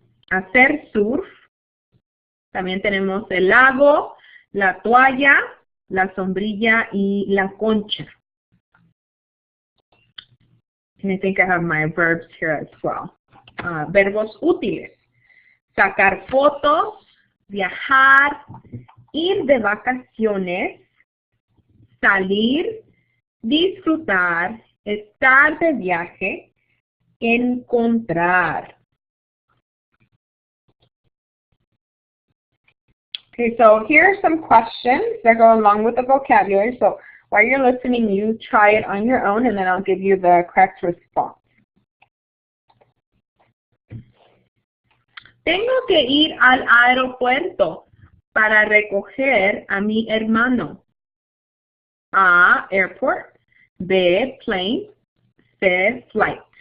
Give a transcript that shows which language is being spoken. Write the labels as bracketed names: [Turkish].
[Spanish] hacer surf, también tenemos el lago, la toalla, la sombrilla y la concha. [English] And I think I have my verbs here as well. [Spanish] Verbos útiles: sacar fotos, viajar, ir de vacaciones, salir, disfrutar, estar de viaje, encontrar. [English] Okay, so here are some questions that go along with the vocabulary. So while you're listening, you try it on your own, and then I'll give you the correct response. [Spanish] Tengo que ir al aeropuerto para recoger a mi hermano. [English] A, airport. B, plane. C, flight.